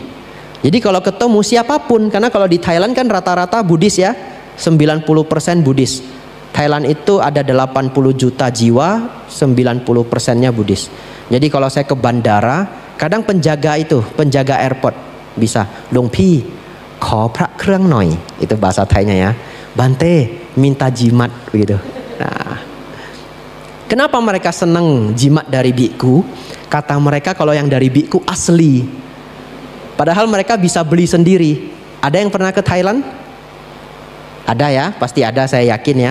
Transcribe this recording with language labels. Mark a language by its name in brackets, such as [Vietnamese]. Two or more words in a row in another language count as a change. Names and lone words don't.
[Indonesian] Jadi kalau ketemu siapapun, karena kalau di Thailand kan rata-rata Buddhis ya, 90% Buddhis. Thailand itu ada 80 juta jiwa, 90%-nya Buddhis. Jadi kalau saya ke bandara, kadang penjaga airport bisa Luang Pi, [Thai] ขอพระเครื่องหน่อย. [Indonesian] Itu bahasa Thainya ya. Bante, minta jimat begitu. Nah, kenapa mereka senang jimat dari biku? Kata mereka kalau yang dari biku asli. Padahal mereka bisa beli sendiri. Ada yang pernah ke Thailand? Ada ya, pasti ada, saya yakin ya.